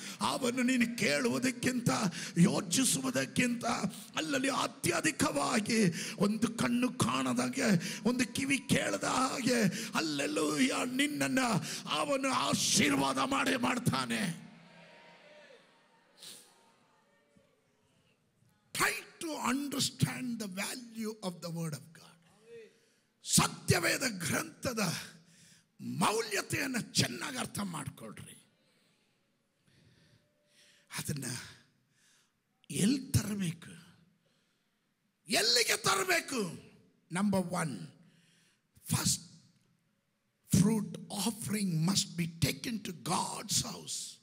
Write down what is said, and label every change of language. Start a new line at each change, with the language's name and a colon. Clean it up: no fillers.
Kannada: ಅವನು ನೀನು ಕೇಳುವುದಕ್ಕಿಂತ ಯೋಚಿಸುವುದಕ್ಕಿಂತ ಅಲ್ಲಲ್ಲಿ ಅತ್ಯಧಿಕವಾಗಿ, ಒಂದು ಕಣ್ಣು ಕಾಣದಾಗೆ ಒಂದು ಕಿವಿ ಕೇಳದ ಹಾಗೆ ಅಲ್ಲೆಲ್ಲೂಯ್ಯ ನಿನ್ನನ್ನು ಅವನು ಆಶೀರ್ವಾದ ಮಾಡ್ತಾನೆ.
English: Try to understand the value of the word of God.
Kannada: ಸತ್ಯವೇದ ಗ್ರಂಥದ ಮೌಲ್ಯತೆಯನ್ನು ಚೆನ್ನಾಗಿ ಅರ್ಥ ಮಾಡಿಕೊಳ್ಳ್ರಿ. ಅದನ್ನು ಎಲ್ಲಿ ತರಬೇಕು, ಎಲ್ಲಿಗೆ ತರಬೇಕು?
English: Number 1, first fruit offering must be taken to God's house.